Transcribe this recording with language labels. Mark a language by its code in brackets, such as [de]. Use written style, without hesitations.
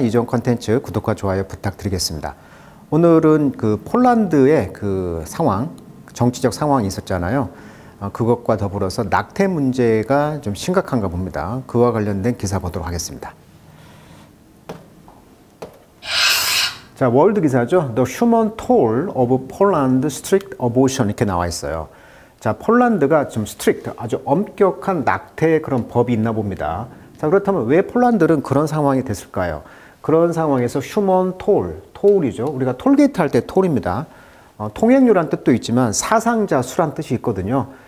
[ko] 이전 컨텐츠 구독과 좋아요 부탁드리겠습니다. 오늘은 그 폴란드의 그 상황, 정치적 상황이 있었잖아요. 그것과 더불어서 낙태 문제가 좀 심각한가 봅니다. 그와 관련된 기사 보도록 하겠습니다. 자, 월드 기사죠. [en] The human toll of Poland strict abortion [ko] 이렇게 나와 있어요. 자, 폴란드가 좀 스트릭트, 아주 엄격한 낙태 그런 법이 있나 봅니다. 자, 그렇다면 왜 폴란드는 그런 상황이 됐을까요? 그런 상황에서 휴먼 톨이죠. 우리가 톨게이트 할 때 톨입니다. 통행료란 뜻도 있지만 사상자 수란 뜻이 있거든요.